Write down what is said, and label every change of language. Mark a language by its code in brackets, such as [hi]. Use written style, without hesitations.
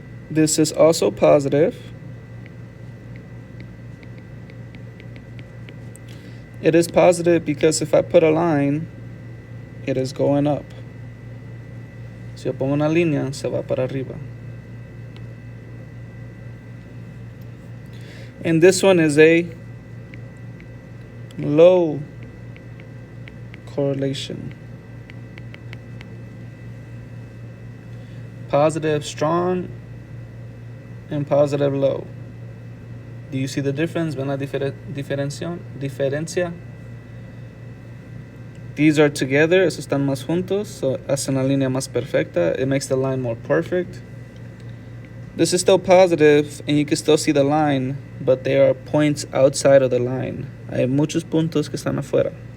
[en] This is also positive. It is positive because if I put a line, it is going up. [es] Si yo pongo una línea, se va para arriba. [en] And this one is a low correlation. Positive strong and positive low. Do you see the difference? [es] ¿Ven la diferencia? [en] These are together, [es] esos están más juntos, so hacen la línea más perfecta. [en] It makes the line more perfect. This is still positive, and you can still see the line, but there are points outside of the line. [es] Hay muchos puntos que están afuera.